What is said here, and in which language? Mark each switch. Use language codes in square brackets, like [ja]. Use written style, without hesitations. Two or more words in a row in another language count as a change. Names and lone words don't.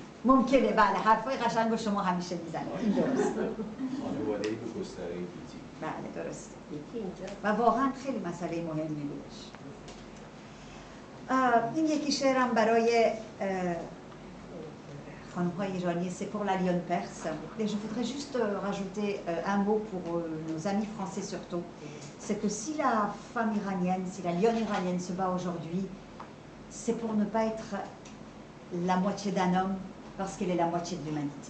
[fa] ممکنه بله، حرفای قشنگ رو شما همیشه میزنید، این درست. خانواده به گستره گیتی. بله درست. و واقعا خیلی مسئله مهمی بودش. این یکی شعرم برای خانم‌های ایرانی، [fr] c'est pour la lionne perse. Et je voudrais juste rajouter un mot pour nos amis français surtout. C'est que si la femme iranienne, si la lionne iranienne se bat aujourd'hui, c'est pour ne pas être la moitié d'un homme, parce qu'elle est la moitié de l'humanité.